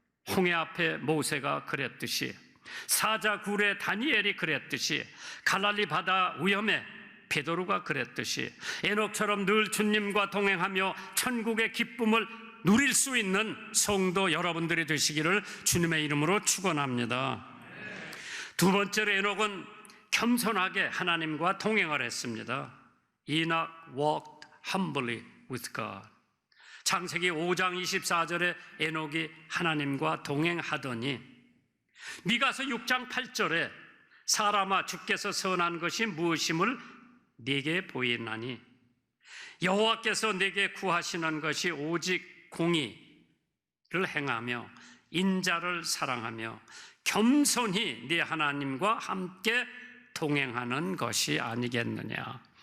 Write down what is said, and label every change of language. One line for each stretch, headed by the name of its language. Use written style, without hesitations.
Korean: 홍해 앞에 모세가 그랬듯이 사자굴에 다니엘이 그랬듯이 갈릴리 바다 위험에 베드로가 그랬듯이 에녹처럼 늘 주님과 동행하며 천국의 기쁨을 누릴 수 있는 성도 여러분들이 되시기를 주님의 이름으로 축원합니다. 두 번째로 에녹은 겸손하게 하나님과 동행을 했습니다.
English: Enoch walked humbly with God.
Korean: 창세기 5장 24절에 에녹이 하나님과 동행하더니 미가서 6장 8절에 사람아 주께서 선한 것이 무엇임을 네게 보이나니 여호와께서 네게 구하시는 것이 오직 공의를 행하며 인자를 사랑하며 겸손히 네 하나님과 함께 동행하는 것이 아니겠느냐.